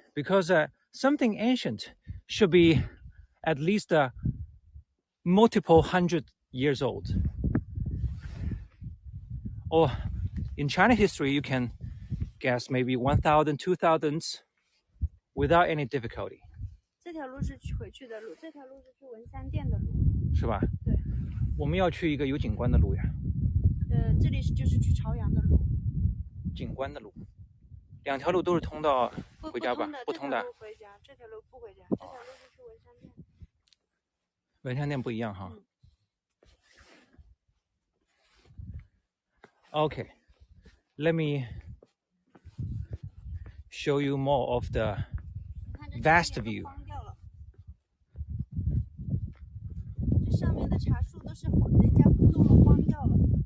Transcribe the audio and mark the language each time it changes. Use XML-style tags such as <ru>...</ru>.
<en>Because something ancient should be at least multiple 100 years old. Or in China history, you can guess maybe 1,000, 2,000 without any difficulty.</en> <zh>这条路是回去的路，这条路是去文山店的路，是吧？对。我们要去一个有景观的路呀。这里就是去朝阳的路。景观的路，两条路都是通到回家吧？不通的。这条路回家，这条路不回家，这条路是去文山店。文山店不一样哈。</zh> <en>Okay, let me show you more of the vast view.</en> <zh>这上面的茶树都是人家不种了，荒掉了，</zh>